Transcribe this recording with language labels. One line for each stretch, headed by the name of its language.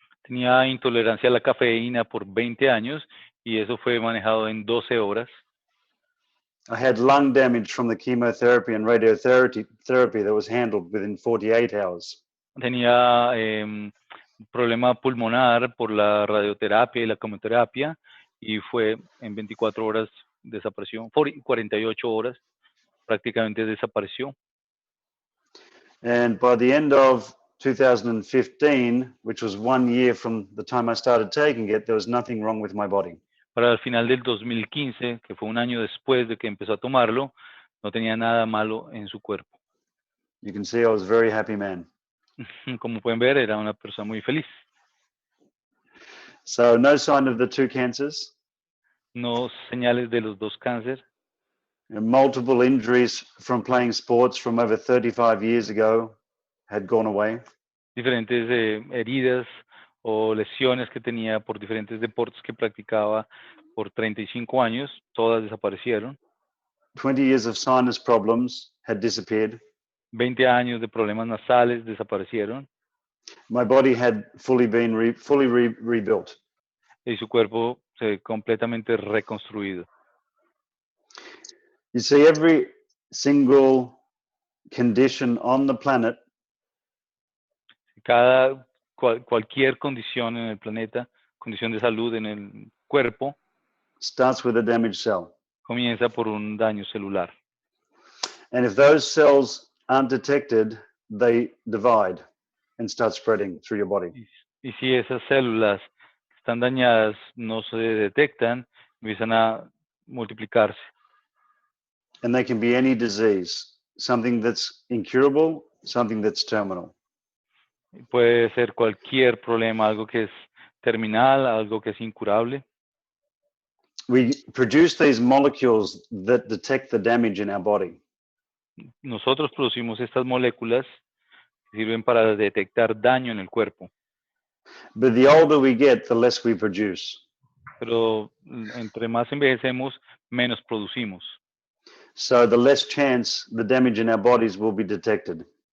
Spanish: Tenía intolerancia a la cafeína por 20 años y eso fue manejado en 12 horas.
English: I had lung damage from the chemotherapy and radiotherapy that was handled within 48 hours.
Spanish: Tenía problema pulmonar por la radioterapia y la quimioterapia y fue en 24 horas desapareció, 48 horas prácticamente desapareció.
English: And by the end of 2015, which was 1 year from the time I started taking it, there was nothing wrong with my body.
Spanish: Para el final del 2015, que fue un año después de que empezó a tomarlo, no tenía nada malo en su cuerpo.
English: You can see I was a very happy man.
Spanish: Como pueden ver, era una persona muy feliz.
English: So no sign of the 2 cancers.
Spanish: No señales de los 2 cánceres.
English: Multiple injuries from playing sports from over 35 years ago had gone away.
Spanish: Diferentes heridas o lesiones que tenía por diferentes deportes que practicaba por 35 años, todas desaparecieron.
English: 20 years of sinus problems had disappeared.
Spanish: 20 años de problemas nasales desaparecieron.
English: My body had fully been rebuilt.
Spanish: Y su cuerpo se completamente reconstruido.
English: You see, every single condition on the planet
Spanish: Cualquier condición en el planeta, condición de salud en el cuerpo,
English: starts with a damaged cell.
Spanish: comienza por un daño celular.
English: And if those cells aren't detected, they divide and start spreading through your body.
Spanish: Y si esas células que están dañadas no se detectan, empiezan a multiplicarse.
English: And they can be any disease, something that's incurable, something that's terminal.
Spanish: Puede ser cualquier problema, algo que es terminal, algo que es incurable.
English: We produce these molecules that detect the damage in our body.
Spanish: Nosotros producimos estas moléculas que sirven para detectar daño en el cuerpo,
English: But the older we get, the less we produce.
Spanish: pero entre más envejecemos, menos producimos.
English: So the less chance the damage in our bodies will be detected.